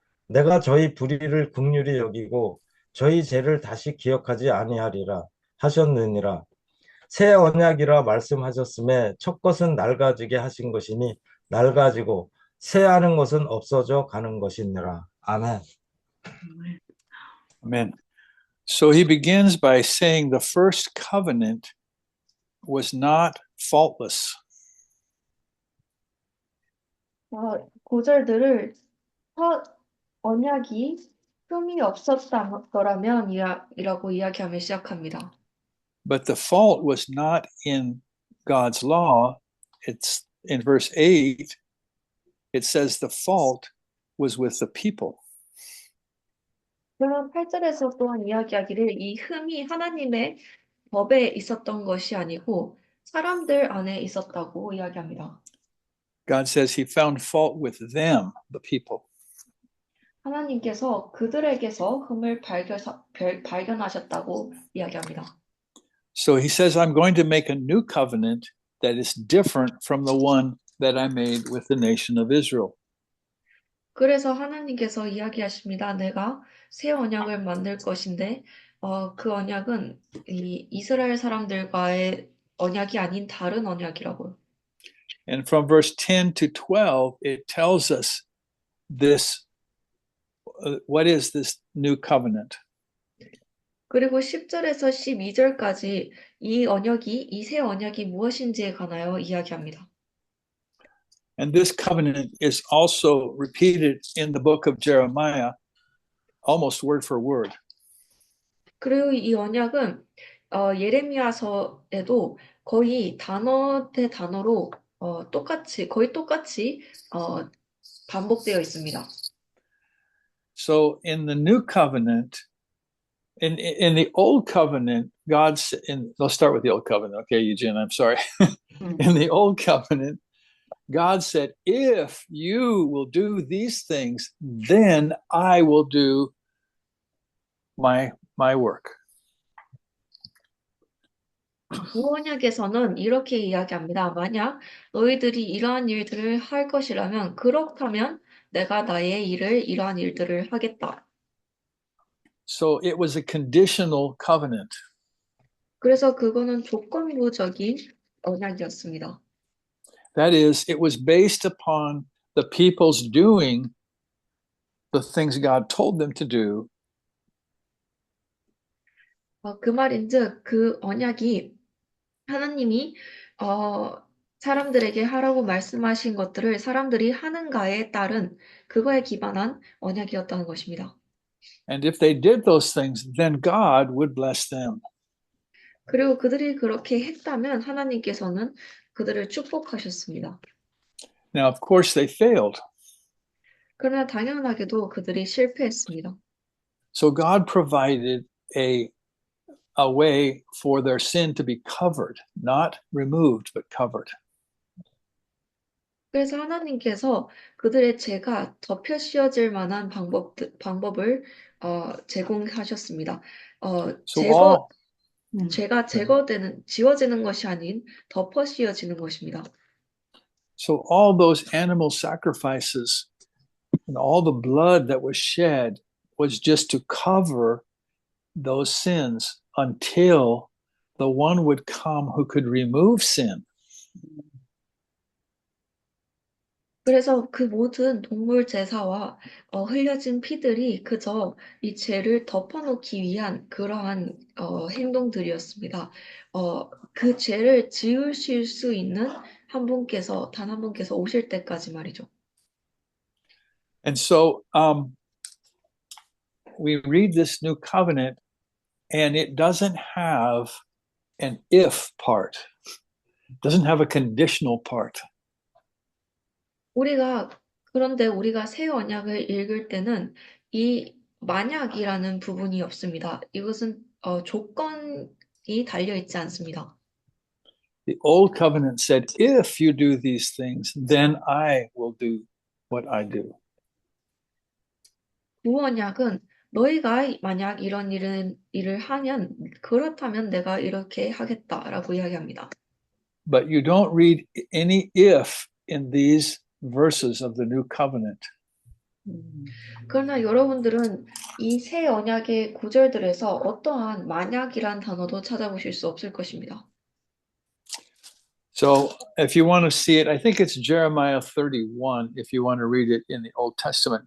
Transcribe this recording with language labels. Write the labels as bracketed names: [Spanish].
[Korean] 내가 저희 불의를 긍휼히 여기고 저희 죄를 다시 기억하지 아니하리라 하셨느니라. 새 언약이라 말씀하셨음에 첫 것은 낡아지게 하신 것이니 낡아지고 새하는 것은 없어져 가는 것이니라. 아멘. [English] Amen. So he begins by saying the first covenant was not faultless. [Korean] 구절들을 첫 언약이 흠이 없었다면 이라고 이야기하며 시작합니다. [English] But the fault was not in God's law. It's in verse 8, it says the fault was with the people. [Korean] 그러면 8절에서 또한 이야기하기를 이 흠이 하나님의 법에 있었던 것이 아니고 사람들 안에 있었다고 이야기합니다. [English] God says he found fault with them, the people. [Korean] 하나님께서 그들에게서 흠을 발견하셨다고 이야기합니다. [English] So he says, I'm going to make a new covenant that is different from the one that I made with the nation of Israel. [Korean] 그래서 하나님께서 이야기하십니다. 내가 새 언약을 만들 것인데 그 언약은 이 이스라엘 사람들과의 언약이 아닌 다른 언약이라고요. [English] And from verse 10 to 12, it tells us this, what is this new covenant? [Korean] 그리고 10절에서 12절까지 이 새 언약이 무엇인지에 관하여 이야기합니다. [English] And this covenant is also repeated in the book of Jeremiah, almost word for word. [Korean] 그리고 이 언약은 예레미야서에도 거의 단어 대 단어로 거의 똑같이 반복되어 있습니다. [English] So in the new covenant, in the old covenant, let's start with the old covenant. Okay, Eugene, I'm sorry. In the old covenant, God said, if you will do these things, then I will do my work. [Korean] 구원약에서는 이렇게 이야기합니다. 만약 너희들이 이러한 일들을 할 것이라면 그렇다면 내가 나의 이러한 일들을 하겠다. [English] So it was a conditional covenant. [Korean] 그래서 그거는 조건부적인 언약이었습니다. [English] That is, it was based upon the people's doing the things God told them to do, [Korean] 그 말인즉 그 언약이 하나님이 사람들에게 하라고 말씀하신 것들을 사람들이 하는가에 따른 그거에 기반한 언약이었다는 것입니다. [English] and if they did those things, then God would bless them. [Korean] 그리고 그들이 그렇게 했다면 하나님께서는 그들을 축복하셨습니다. [English] Now, of course, they failed. [Korean] 그러나 당연하게도 그들이 실패했습니다. [English] So God provided a way for their sin to be covered, not removed, but covered. [Korean] 그래서 하나님께서 그들의 죄가 덮여 씌워질 만한 방법을 제공하셨습니다. [English] So [Korean] 죄가 지워지는 것이 아닌 덮어 씌워지는 것입니다. [English] all those animal sacrifices and all the blood that was shed was just to cover those sins until the one would come who could remove sin. [Korean] 그래서 그 모든 동물 제사와 흘려진 피들이 그저 이 죄를 덮어놓기 위한 그러한 행동들이었습니다. 그 죄를 지우실 수 있는 단 한 분께서 오실 때까지 말이죠. [English] And so we read this new covenant, and it doesn't have an if part. It doesn't have a conditional part. [Korean] 그런데 우리가 새 언약을 읽을 때는 이 만약이라는 부분이 없습니다. 이것은 조건이 달려 있지 않습니다. [English] The old covenant said, if you do these things, then I will do what I do. [Korean] 구언약은 너희가 만약 이런 일을 하면 그렇다면 내가 이렇게 하겠다라고 이야기합니다. [English] But you don't read any if in these verses of the new covenant. [Korean] 그러나 여러분들은 이 새 언약의 구절들에서 어떠한 만약이란 단어도 찾아보실 수 없을 것입니다. [English] So if you want to see it, I think it's Jeremiah 31, if you want to read it in the Old Testament.